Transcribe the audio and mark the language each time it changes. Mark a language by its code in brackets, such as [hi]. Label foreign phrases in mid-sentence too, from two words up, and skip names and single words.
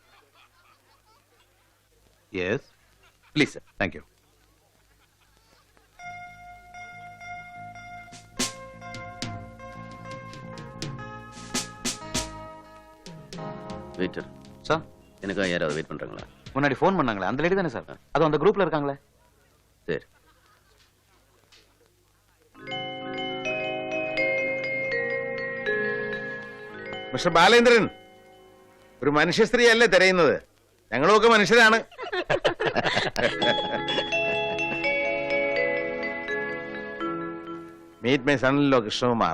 [en] Yes. Please, sir. Thank you. Waiter. [ta] சார், எனக்காக யாராவது வெயிட் பண்றாங்களா? முன்னாடி ஃபோன் பண்ணாங்களே அந்த லேடி தானே சார்? அது அந்த குரூப்ல இருக்காங்களே. சரி. [ml] മിസ്റ്റർ ബാലേന്ദ്രൻ, ഒരു മനുഷ്യ സ്ത്രീയല്ലേ തിരയുന്നത്? ഞങ്ങളുമൊക്കെ മനുഷ്യരാണ്. [en] meet my [ml] സണ്ണിലോ കൃഷ്ണകുമാർ.